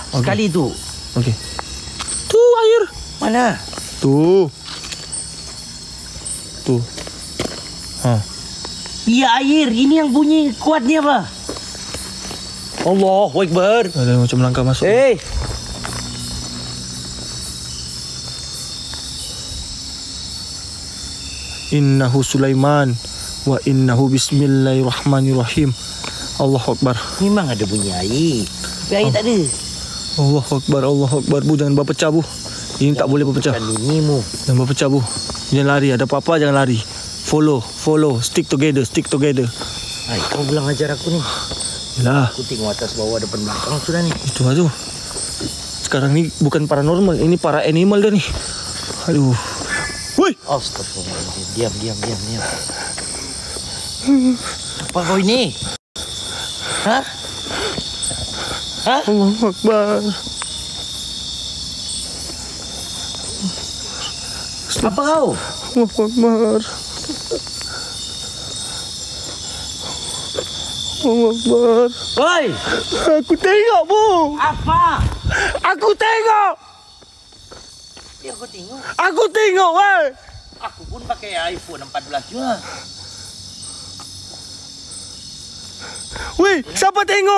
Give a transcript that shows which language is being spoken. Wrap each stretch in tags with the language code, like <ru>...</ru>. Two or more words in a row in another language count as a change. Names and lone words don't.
<ms>Okay. Sekali tu. Okey. Tu air. Mana? Tu. Ya air. Ini yang bunyi kuat ni apa?</ms> <ar>الله أكبر.</ar> <ms>Ada macam langkah masuk.</ms> <ar>إنه سليمان وإنه بسم الله الرحمن الرحيم. الله أكبر.</ar> <ms>Memang ada bunyi air. Tapi air tak ada.</ms> <ar>الله أكبر. Bu,</ar> <ms>jangan berpecah bu. Ini tak boleh berpecah. Bukan bunyimu. Jangan berpecah bu. Jangan lari. Ada apa-apa jangan lari. Follow.</ms> <en>Stick together.</en> <ms>Hai, kau bilang ajar aku ni. Yalah. Aku tengok atas bawah depan belakang sudah ni. Itu aja. Sekarang ni bukan paranormal. Ini para animal dah ni. Aduh. Woi.</ms> <ar>أستغفر الله العظيم.</ar> <ms>Diam. Apa kau ini? Hah?</ms> <ar>الله أكبر.</ar> <ms>Apa kau?</ms> <ar>الله أكبر. الله أكبر.</ar> <ms>Woi! Aku tengok bu. Apa? Aku tengok. Ya, kau tengok. Aku tengok weh. Aku pun pakai iPhone 14 juga. Weh, siapa tengok?</ms>